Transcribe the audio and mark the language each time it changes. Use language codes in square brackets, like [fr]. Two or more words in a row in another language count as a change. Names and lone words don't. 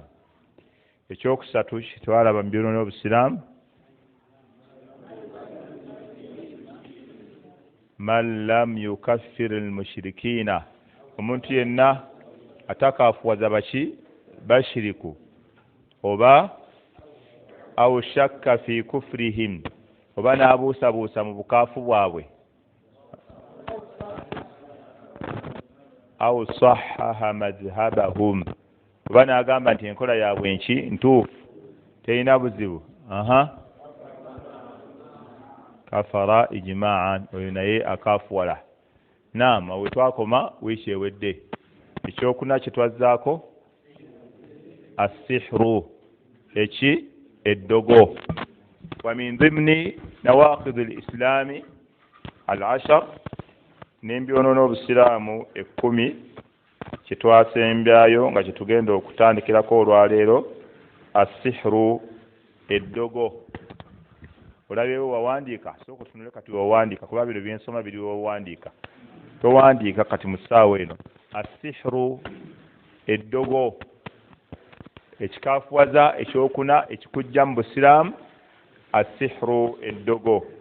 [lg] Ekyokusatu kitwalaba mu byonoona obusiraamu [ar] من لم يكفر المشركين, [lg] omuntu yenna atakaafuwaza baki bashiriku, oba [ar] أو شك في كفرهم, [lg] oba n'abuusabuusa mu bukaafu bwabwe, [ar] أو صحح مذهبهم, [lg] oba n'agamba nti enkola yaabwe ntuufu terina buzibu, [ar] كفر إجماعا, [lg] oyo naye akaafuwala. Naam, awe twakoma wiiki ewedde. Ekyokuna kye twazzaako assihru, eddogo. [ar] ومن ضمن نواقض الإسلام العشر, [lg] n'embyonoona obusiraamu 10 kye twasembyayo nga kye tugenda okutandikirako olwaleero, assihru, eddogo. olabewo wawandiika sooka otunule kati wawandiika kuba bino byensoma biri wawandiika towandiika kati mu ssaawa eno asihru eddogo ekikaafuwaza ekyokuna ekikujja mu busiraamu asihru eddogo